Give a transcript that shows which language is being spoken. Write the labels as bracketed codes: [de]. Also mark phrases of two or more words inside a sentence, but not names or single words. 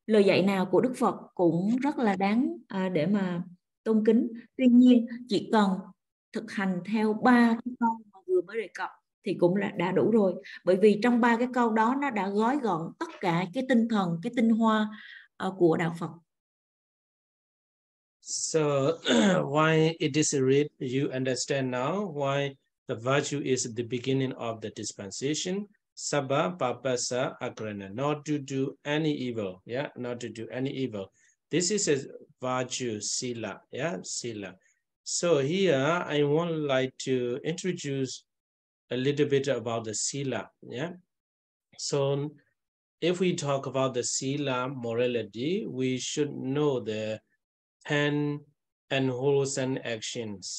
[vi] lời dạy nào của Đức Phật cũng rất là đáng để mà tôn kính. Tuy nhiên chỉ cần thực hành theo 3 cái câu mà vừa mới đề cập thì cũng là đã đủ rồi, bởi vì trong 3 cái câu đó nó đã gói gọn tất cả cái tinh thần, cái tinh hoa của đạo Phật. [en] So why it is read, you understand now why the virtue is the beginning of the dispensation. [pi] Sabba papasa agrana, [en] not to do any evil. Yeah, not to do any evil. This is a virtue, sila. Yeah, sila. So here I would like to introduce a little bit about the sila. Yeah. So if we talk about the sila morality, we should know the 10 unwholesome actions.